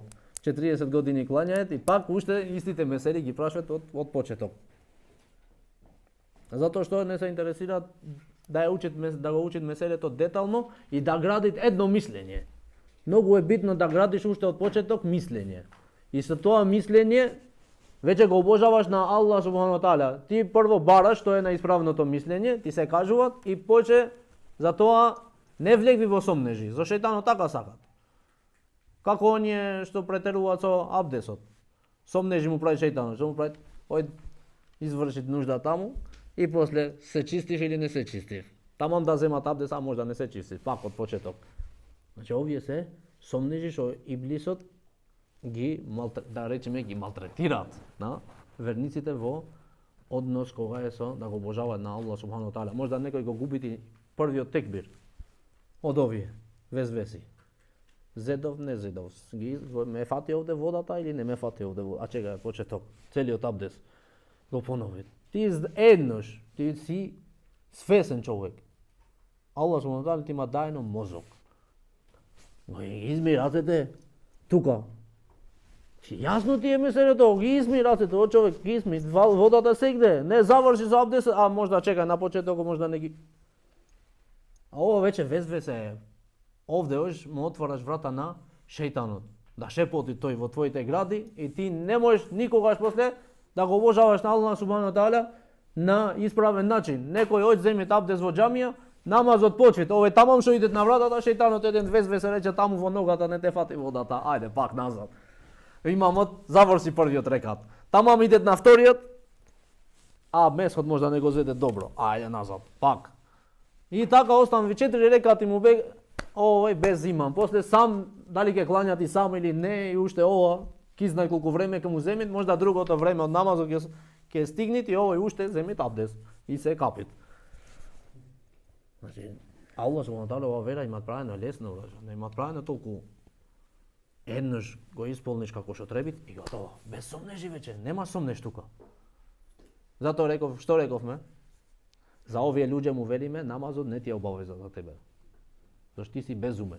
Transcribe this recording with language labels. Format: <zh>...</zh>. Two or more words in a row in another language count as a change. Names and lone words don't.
<mk>40 години клањаат и пак уште истите месели ги прашаат од почеток. Затоа што не се интересираат да го учат меселето детално и да градит едно мислење. Многу е битно да градиш уште од почеток мислење. И со тоа мислење веќе го обожаваш на Аллах</mk> <ar>سبحانه وتعالى.</ar> <mk>Ти прво бараш што е на исправното мислење, ти се кажуваат и поче за тоа не влегви во сомнежи. За шејтанот така сакат. Како оние што претеруваат со абдесот. Сомнежи му прави шејтанот, што му прави, изврши нужда таму и после се чистиш или не се чистиш. Тамам да земат абдес, а може да не се чистиш, пак од почеток. Значи овие се сомнежи што иблисот ги малтретираат на верниците во однос кога е со да го обожаваат на Аллах</mk> <ar>سبحانه وتعالى.</ar> <mk>Може да некој го губити првиот текбир од овие везвеси. Зедов, не зедов. Ме фати овде водата или не ме фати овде водата? А чека, почеток, целиот абдес го понови. Ти еднош, ти си свесен човек. Аллах</mk> <ar>سبحانه وتعالى</ar> <mk>ти има дајно мозок. Го изми рацете тука. Јасно ти е меселето, ги изми рацете, о човек, ги изми, водата сегде, не заврши за абдес, а може да чека на почеток, може да не ги... А ова веќе везвесе е. Овде му отвараш врата на шејтанот, да шепоти тој во твоите гради и ти не можеш никогаш после да го обожаваш на Аллах</mk> <ar>سبحانه وتعالى</ar> <mk>на исправен начин. Некој оѓ земи абдес во џамија, намазот почит, овој тамам што идет на вратата, шејтанот еден везвесе рече таму во ногата не те фати водата, ајде пак назад. Имамот заврши првиот рекат. Тамам идет на вториот, а месхот може да не го зеде добро. Ајде назад, пак. И така останави 4 рекати му бег, овој без имам. После сам дали ќе клањати сам или не и уште ова, ки знае колку време ќе му земит, можда другото време од намазот ќе стигнит и овој уште земит абдес и се капит. Значи, Аллах</mk> <ar>سبحانه وتعالى</ar> <mk>ова вера има правено лесно, не има правено толку. Еднаш го исполниш како што треба и готово. Без сомнежи веќе, нема сомнеж тука. Затоа реков, што рековме? За овие луѓе му велиме, намазот не ти е обавеза за тебе. Зашто ти си безумен.</mk>